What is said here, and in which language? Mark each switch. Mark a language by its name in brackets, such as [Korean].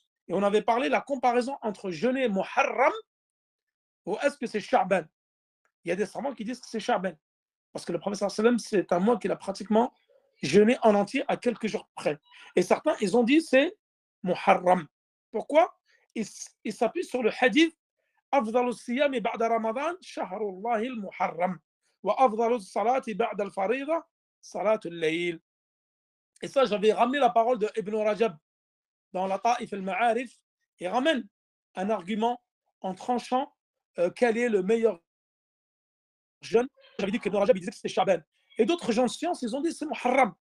[French] Et on avait parlé la comparaison entre jeûner Muharram ou est-ce que c'est Sha'ban? Il y a des savants qui disent que c'est Sha'ban, parce que le prophète sallam, c'est un mois qu'il a pratiquement jeûner en entier à quelques jours près. Et certains, ils ont dit c'est Muharram. Pourquoi? Ils s'appuient sur le hadith [Arabic] أفضل الصيام بعد رمضان شهر الله المحرم وأفضل الصلاة بعد الفريضة صلاة الليل. [French] Et ça, j'avais ramené la parole de Ibn Rajab dans la Ta'if al-Ma'arif. Il ramène un argument en tranchant quel est le meilleur jeûne. J'avais dit qu'Ibn Rajab il disait que c'était Sha'ban. Et d'autres gens de science, ils ont dit c'est Muharram.